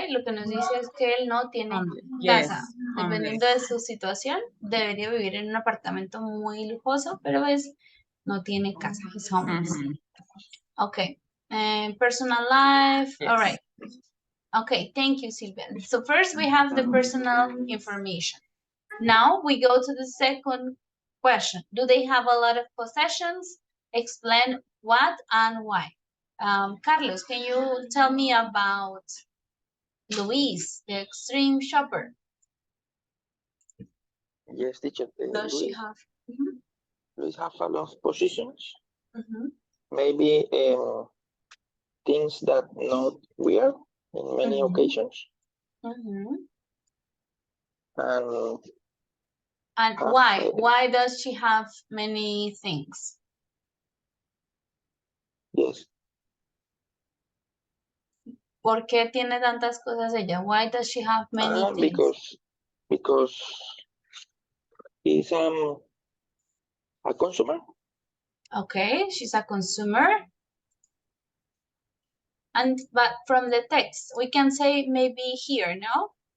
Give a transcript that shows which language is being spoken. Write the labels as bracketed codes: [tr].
[es] Lo que nos dice es que él no tiene casa. Dependiendo de su situación, debería vivir en un apartamento muy lujoso, pero no tiene casa, es homeless. [en] Okay, personal life, all right. Okay, thank you, Silvia. So first we have the personal information. Now we go to the second question. Do they have a lot of possessions? Explain what and why. Carlos, can you tell me about Luis, the extreme shopper? Yes, teacher. Does she have? Luis have a lot of positions. Maybe things that not wear in many occasions. And why? Why does she have many things? Yes. [es] ¿Por qué tiene tantas cosas ella? [en] Why does she have many things? Because he's a consumer. Okay, she's a consumer. But from the text, we can say maybe here, no?